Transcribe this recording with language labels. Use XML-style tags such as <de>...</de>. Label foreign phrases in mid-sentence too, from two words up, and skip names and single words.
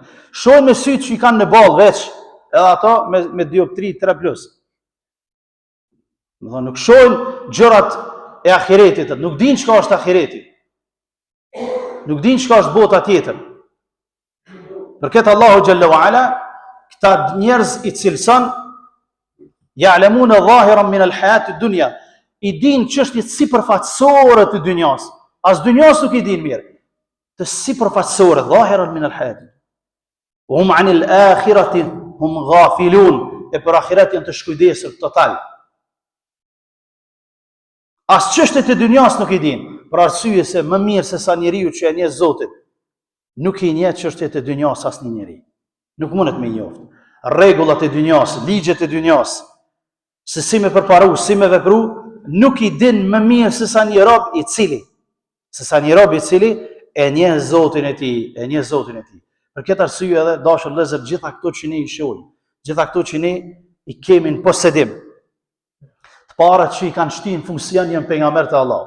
<sq>Shohin me sytë që i kanë në ballë veç, edhe ato me dioptri 3+. Domethënë nuk shohin gjërat e ahiretit, nuk dinë çka është ahireti. Nuk dinë çka është bota tjetër. Për këtë Allahu xhallahu ala këta njerëz i cilëson</sq> <ar>يعلمون ظاهرا من الحياة الدنيا,</ar> <sq>i din çështjet sipërfaqësore të dynjas. As dynjas nuk i din mirë. Të sipërfaqësore,</sq> <ar>ظاهرا من الحياة. وهم عن الآخرة هم غافلون.</ar> <sq>E për ahiret janë të shkujdesur total. As çështjet e dynjas nuk i din, për arsye se më mirë se sa njeriu që e njeh Zotin, nuk i njeh çështjet e dynjas asnjë njeri. Nuk mundet me njoftë. Rregullat e dynjas, ligjet e dynjas, se si me përparu, si me vepru, nuk i din më mirë se sa një rob i cili e njeh Zotin e tij, Për këtë arsye edhe dashur vëllezër, gjitha këto që ne i shohim, gjitha këto që ne i kemi në posedim, të parat që i kanë shtin funksion janë pejgamberët e Allahut.</sq>